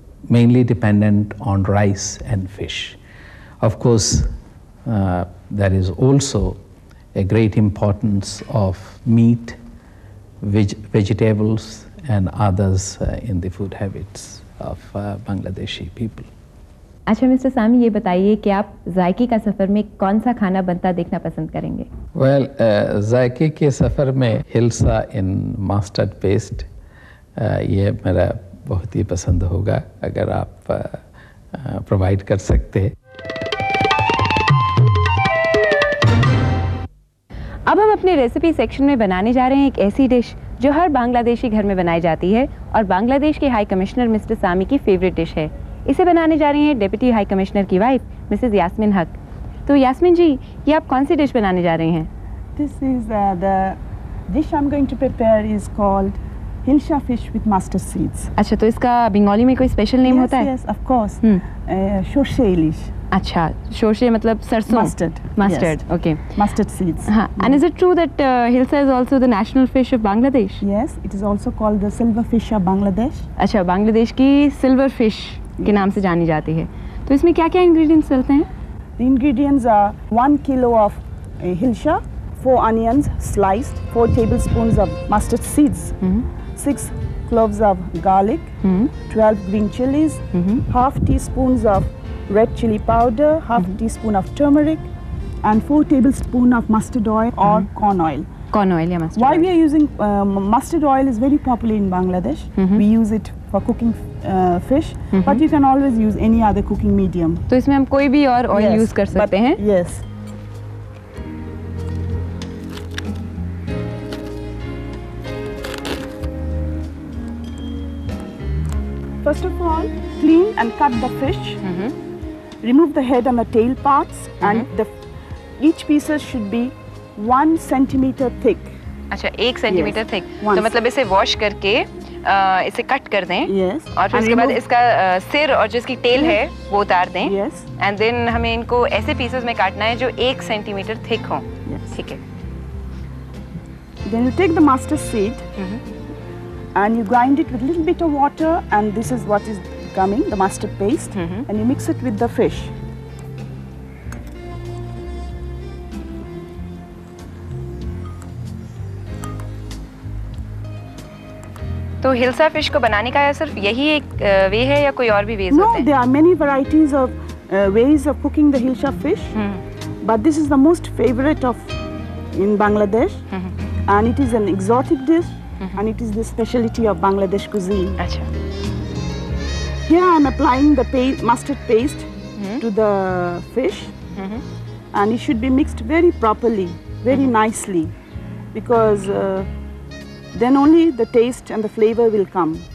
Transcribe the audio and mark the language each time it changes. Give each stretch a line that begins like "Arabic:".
English: mainly dependent on rice and fish. Of course, there is also a great importance of meat, vegetables and others in the food habits of Bangladeshi people.
Hindi: अच्छा mister सामी, ये बताइए कि आप जायके का सफ़र में कौन सा खाना बनता देखना पसंद करेंगे? Well, जायके के सफ़र में हिल्सा इन मस्टर्ड पेस्ट ये मेरा बहुत ही पसंद होगा अगर आप प्रोवाइड कर सकते हैं। अब हम अपने रेसिपी सेक्शन में बनाने जा रहे हैं एक ऐसी डिश जो हर बांग्लादेशी घर में बनाई जाती है और बांग्लादेश के हाई कमिश्नर मिस्टर सामी की फेवरेट डिश है। इसे बनाने जा रही हैं डिप्टी हाई कमिश्नर की वाइफ मिसेस यास्मीन हक। तो यास्मीन जी, ये आप कौन सी डिश बनाने जा रही हैं?
English: This is the dish I'm going to prepare is called Hilsha fish with mustard seeds.
Hindi: अच्छा, तो इसका बंगाली में कोई स्पेशल नेम होता है?
English: Yes, of course. Shorshe ilish.
Hindi: अच्छा, शोरशे मतलब सरसों? Mustard.
English: Yes. Okay. Mustard seeds.
Hindi: हाँ.
English: And is it true that Hilsa is also the national fish of Bangladesh? Yes, it is also called the silver fish of Bangladesh.
Hindi: अच्छा, बांग्लादेश की silver fish के नाम से जानी जाती है। तो इसमें क्या क्या इंग्रेडिएंट्स डलते हैं?
English: The ingredients are 1 kilo of hilsha, 4 onions sliced, 4 tablespoons of mustard seeds, 6 cloves of garlic, 12 green chilies, half teaspoons of red chili powder, half teaspoon of turmeric, and 4 tablespoons of mustard oil or corn oil.
Hindi: Corn oil या mustard?
English: Why we are using mustard oil is very popular in Bangladesh. We use it for cooking fish, but you can always use any other cooking medium.
Hindi: तो इसमें हम कोई भी और oil use कर सकते हैं?
English: Yes. First of all, clean and cut the fish. Remove the head and the tail parts, and each pieces should be 1 centimeter thick.
Hindi: अच्छा, 1 सेंटीमीटर थिक।
English: One
Hindi: तो मतलब इसे वॉश करके इसे कट कर दें।
English: Yes.
Hindi: और फिर उसके बाद इसका सिर और जो इसकी टेल है वो उतार दें।
English: Yes. And then
Hindi: हमें इनको ऐसे पीसेस में काटना है जो 1 सेंटीमीटर थिक हो।
English: Yes.
Hindi: ठीक है।
English: Then you take the mustard seed and you grind it with a little bit of water, and this is what is coming, the mustard paste, and you mix it with the fish.
Hindi: तो hilsa fish को बनाने का सिर्फ यही एक वे है या कोई और भी वेज
English: No,
Hindi: होते हैं?
English: there are many varieties of ways of cooking the hilsa fish, but this is the most favorite of in Bangladesh, and it is an exotic dish, and it is the specialty of Bangladesh cuisine.
Hindi: अच्छा,
English: Here I am applying the mustard paste to the fish, and it should be mixed very properly, very nicely, because then only the taste and the flavor will come.